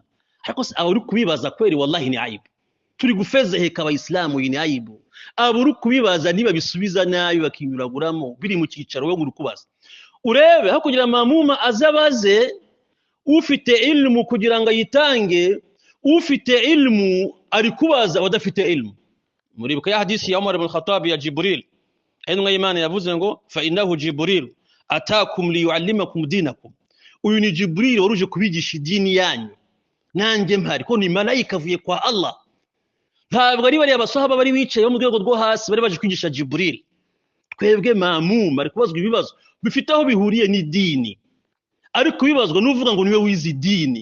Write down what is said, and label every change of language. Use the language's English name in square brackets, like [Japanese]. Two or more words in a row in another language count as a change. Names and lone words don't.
[Kinyarwanda] Ariko abo uri kubibaza kweri wallahi ni aibu, turi gufezeheka abayisilamu, ni aibu. Abo uri kubibaza niba bisubiza nabi bakinyuraguramo biri mu cyicaro we nguri kubaza. Urebe aho kugira mamuma azabaze ufite ilmu kugira ngo yitange, ufite ilmu ari kubaza wadafite ilmu. Muribuka ya hadisi ya Umar ibn Khattab ya Jibril, intumwa y'Imana yavuze ngo [Arabic] فإنه جبريل أتاكم ليعلمكم دينكم, [Kinyarwanda] uyu ni Jibril waruje kubigisha idini yanyu, nanjye mpari ko ni malaika avuye kwa Allah ntabwo ari bariya basahaba bari bicaye mu rwego rwo hasi bari baje kwigisha Jibril. Twebwe mamuma ari kubazwa ibibazo bifite aho bihuriye n'idini, ariko bibazwa n'uvuga ngo niwe wize idini.